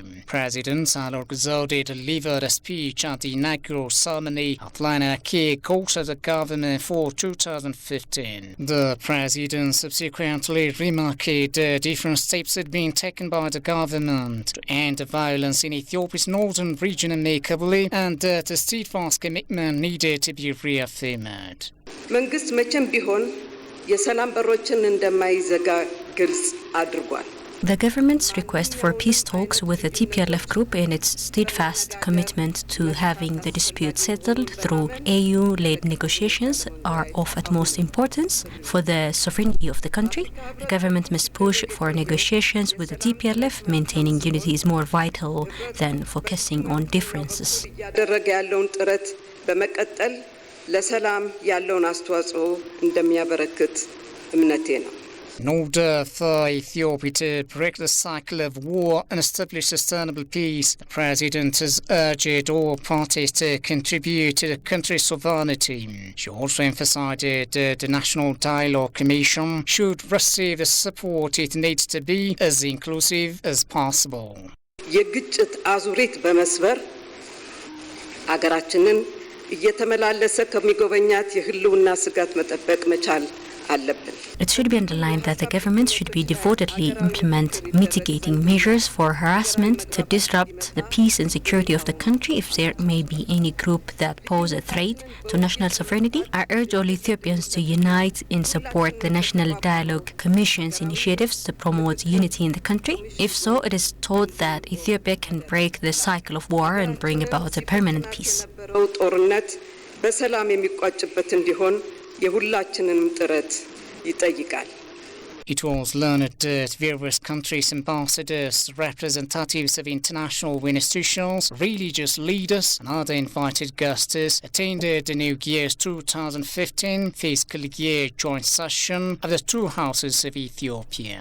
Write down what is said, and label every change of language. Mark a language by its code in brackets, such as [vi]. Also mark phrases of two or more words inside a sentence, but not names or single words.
[en] President Sahlawerk Zewde delivered a speech at the inaugural ceremony outlining a key course of the government for 2015. The president subsequently remarked the different steps had been taken by the government to end the violence in Ethiopia's northern region amicably, and that a steadfast commitment needed to be reaffirmed. [am] መንግስት መቼም ቢሆን የሰላም በሮችን እንደማይዘጋ ግልጽ አድርጓል። [en] The government's request for peace talks with the TPLF group and its steadfast commitment to having the dispute settled through AU-led negotiations are of utmost importance for the sovereignty of the country. The government must push for negotiations with the TPLF. Maintaining unity is more vital than focusing on differences. [am] ያደረገ ያለውን ጥረት በመቀጠል ለሰላም ያለውን አስተዋጽኦ እንደሚያበረክት እምነቴ ነው። [en] In order for Ethiopia to break the cycle of war and establish sustainable peace, the President has urged all parties to contribute to the country's sovereignty. She also emphasized that the National Dialogue Commission should receive the support it needs to be as inclusive as possible. [am] የግጭት አዙሪት በመስበር አገራችንን እየተመላለሰ ከሚጎበኛት የህልውና ስጋት መጠበቅ መቻል አለብን። [en] It should be underlined that the government should be devotedly implement mitigating measures for harassment to disrupt the peace and security of the country if there may be any group that pose a threat to national sovereignty. I urge all Ethiopians to unite and support the National Dialogue Commission's initiatives to promote unity in the country. If so, it is thought that Ethiopia can break the cycle of war and bring about a permanent peace. [am] ጦርነት በሰላም የሚቋጭበት እንዲሆን የሁላችንንም ጥረት ይጠይቃል። [en] It was learned that various countries' ambassadors, representatives of international institutions, religious leaders, and other invited guests attended the New Year's 2015 fiscal year joint session of the two houses of Ethiopia.